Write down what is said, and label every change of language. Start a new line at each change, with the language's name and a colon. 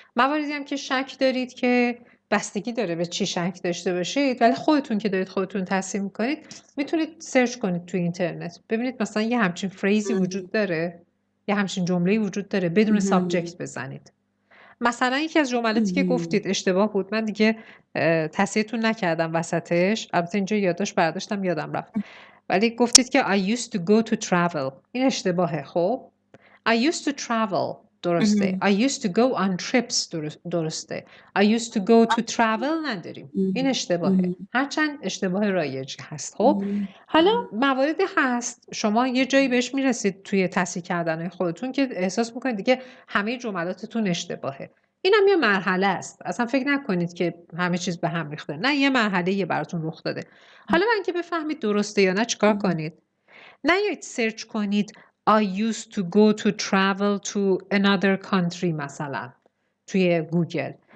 Persian: مواردی هم که شک دارید که بستگی داره به چی شک داشته باشید، ولی خودتون که دارید خودتون تصحیح میکنید میتونید سرچ کنید توی اینترنت ببینید مثلا یه همچین فریزی وجود داره، یه همچین جمله‌ای وجود داره، بدون سابجکت بزنید. مثلا یکی از جملاتی که گفتید اشتباه بود، من دیگه تصحیحتون نکردم وسطش، البته اینجا یادداشت برداشتم یادم رفت، ولی گفتید که
English: I used to go to travel.
Persian: این اشتباهه. خب
English: I used to travel
Persian: درسته.
English: I used to go on trips درسته. I used to go to travel
Persian: نداریم. این اشتباهه. هرچند اشتباه رایجی هست. خب حالا مواردی هست شما یه جایی بهش میرسید توی تصحیح کردن خودتون که احساس میکنید دیگه همه جملاتتون اشتباهه. اینم یه مرحله است. اصلا فکر نکنید که همه چیز به هم ریخته. نه، یه مرحله یه براتون رخ داده. حالا من که بفهمید درسته یا نه چیکار کنید؟ نیایید سرچ کنید
English: I used to go to travel to another country
Persian: مثلا توی گوگل.